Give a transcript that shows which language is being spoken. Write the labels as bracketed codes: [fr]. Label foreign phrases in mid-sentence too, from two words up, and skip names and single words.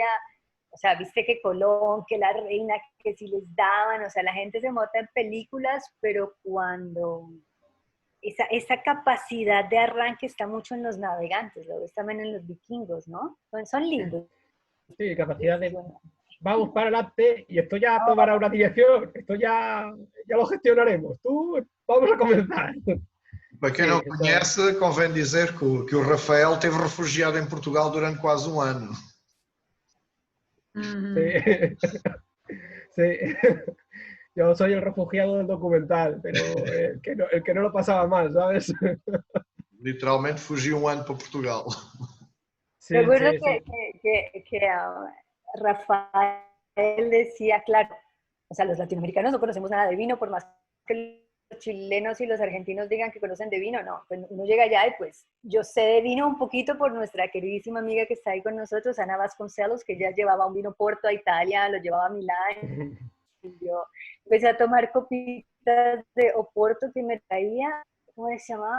[es] O sea, viste que Colón, que la reina, que si les daban, o sea, la gente se monta en películas, pero cuando esa capacidad de arranque está mucho en los navegantes, lo ves también en los vikingos, ¿no? Son lindos. Sí, capacidad de... Vamos para adelante y esto ya tomará una dirección, esto ya lo gestionaremos. Tú, vamos a comenzar. [pt] Para quem não conhece, convém dizer que o Rafael esteve refugiado em Portugal durante quase um ano. [es] Sí. Sí. Yo soy el refugiado del documental, pero el que no lo pasaba mal, ¿sabes? [pt] Literalmente fugiu um ano para Portugal. [es] Sí, recuerdo que Rafael decía, claro, o sea, los latinoamericanos no conocemos nada de vino, por más que los chilenos y los argentinos digan que conocen de vino, no, pues uno llega allá y pues yo sé de vino un poquito por nuestra queridísima amiga que está ahí con nosotros, Ana Vasconcelos, que ya llevaba un vino Porto a Italia, lo llevaba a Milán, y yo empecé a tomar copitas de Oporto que me traía, ¿cómo se llamaba?